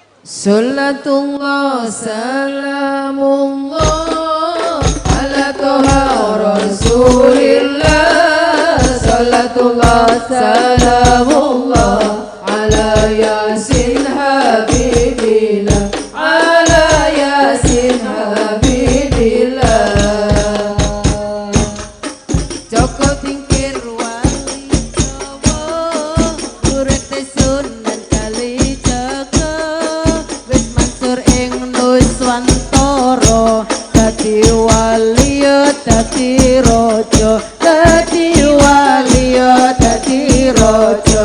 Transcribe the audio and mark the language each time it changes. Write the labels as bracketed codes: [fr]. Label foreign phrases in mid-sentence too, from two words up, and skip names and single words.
[ar] صلاة الله سلام الله على طه رسول الله. صلاة الله سلام الله على يس حبيب الله. على يس حبيب الله. [jv] Joko tingkir wali Jawa, urip Sunan Kalijaga, wis mansur ing Nuswantara, dadi wali dadi raja, dadi wali dadi raja.